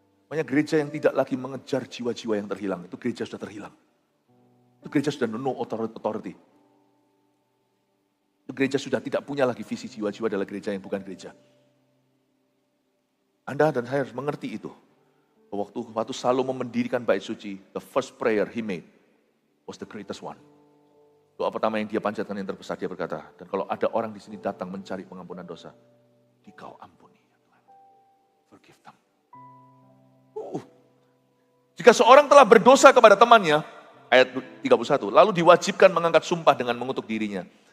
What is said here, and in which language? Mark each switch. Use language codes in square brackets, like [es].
[id] Makanya gereja yang tidak lagi mengejar jiwa-jiwa yang terhilang, itu gereja sudah terhilang. Itu gereja sudah [en] no authority. [id] Itu gereja sudah tidak punya lagi visi jiwa-jiwa adalah gereja yang bukan gereja. Anda dan saya harus mengerti itu. Waktu Salomo mendirikan bait suci, [en] the first prayer he made was the greatest one. [id] Doa pertama yang dia panjatkan yang terbesar, dia berkata, dan kalau ada orang di sini datang mencari pengampunan dosa, Dikau ampuni ya Tuhan. [en] Forgive them. [id] Jika seorang telah berdosa kepada temannya, ayat 31, lalu diwajibkan mengangkat sumpah dengan mengutuk dirinya.